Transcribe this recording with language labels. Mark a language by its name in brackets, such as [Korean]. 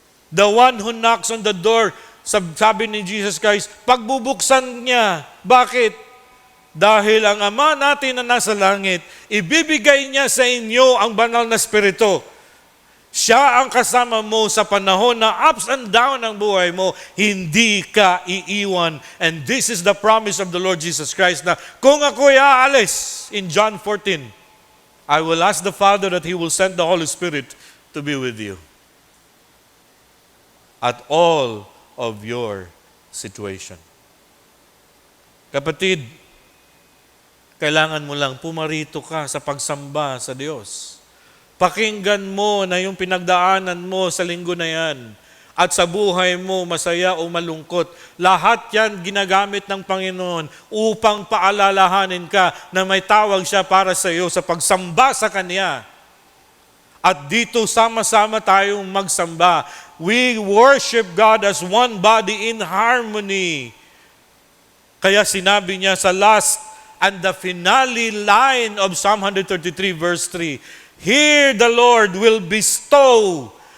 [English] The one who knocks on the door, [Filipino] sabi ni Jesus Christ, pagbubuksan niya. Bakit? Dahil ang Ama natin na nasa langit, ibibigay niya sa inyo ang banal na Espiritu. Siya ang kasama mo sa panahon na [English] ups and down [Filipino] ang buhay mo, hindi ka iiwan. [English] And this is the promise of the Lord Jesus Christ [Filipino] na kung ako'y aalis, [English] in John 14, I will ask the Father that He will send the Holy Spirit to be with you at all of your situation. [Filipino] Kapatid, kailangan mo lang pumarito ka sa pagsamba sa Diyos. Pakinggan mo na yung pinagdaanan mo sa linggo na yan. At sa buhay mo, masaya o malungkot, lahat yan ginagamit ng Panginoon upang paalalahanin ka na may tawag siya para sa iyo sa pagsamba sa Kanya. At dito sama-sama tayong magsamba. [English] We worship God as one body in harmony. [Filipino] Kaya sinabi niya sa [English] last and the finale line of Psalm 133 verse 3, here the Lord will bestow.